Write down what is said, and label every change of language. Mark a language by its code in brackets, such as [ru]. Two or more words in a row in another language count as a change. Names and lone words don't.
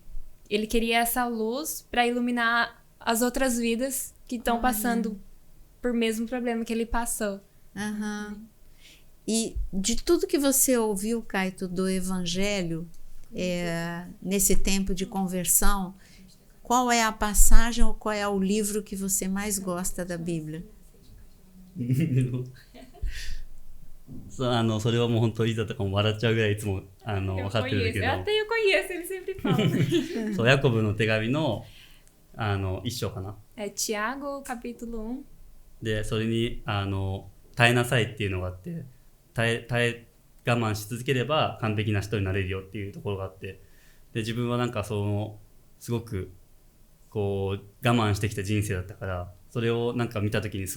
[pt] Ele queria essa luz para iluminar as outras vidas que estão passando por mesmo problema que ele passou. E de tudo que você ouviu, Caito, do Evangelho, nesse tempo de conversão, qual é a passagem ou qual é o livro que você mais gosta da Bíblia? [ja] それはもう本当いざとかも笑っちゃうぐらいいつも分かってるんだけど、 [pt] Até eu conheço, ele sempre fala. [ja] そうヤコブの手紙の一章かな。 [pt] Tiago, capítulo 1. [ja] でそれに耐えなさいっていうのがあって、耐え我慢し続ければ完璧な人になれるよっていうところがあって、で自分はなんかすごくこう我慢してきた人生だったから、それをなんか見た時にすご